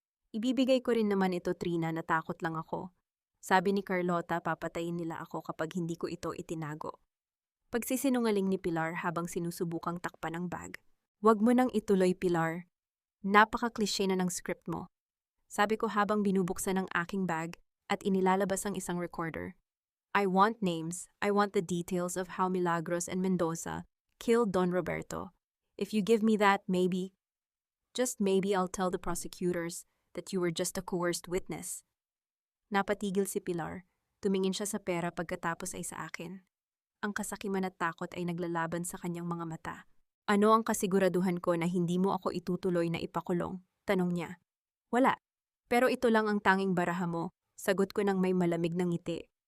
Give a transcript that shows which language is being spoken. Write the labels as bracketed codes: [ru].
[tl] Ibibigay ko rin naman ito, Trina, natakot lang ako. Sabi ni Carlota, papatayin nila ako kapag hindi ko ito itinago. Pagsisinungaling ni Pilar habang sinusubukang takpan ang bag. Huwag mo nang ituloy, Pilar. Napaka-cliche na ng script mo. Sabi ko habang binubuksan ang aking bag at inilalabas ang isang recorder. [en] I want names. I want the details of how Milagros and Mendoza killed Don Roberto. If you give me that, maybe, just maybe I'll tell the prosecutors that you were just a coerced witness. [tl] Napatigil si Pilar. Tumingin siya sa pera pagkatapos ay sa akin. Ang kasakiman at takot ay naglalaban sa kanyang mga mata. Ano ang kasiguraduhan ko na hindi mo ako itutuloy na ipakulong? Tanong niya. Wala. Pero ito lang ang tanging baraha mo. Sagot ko ng may malamig na ngiti.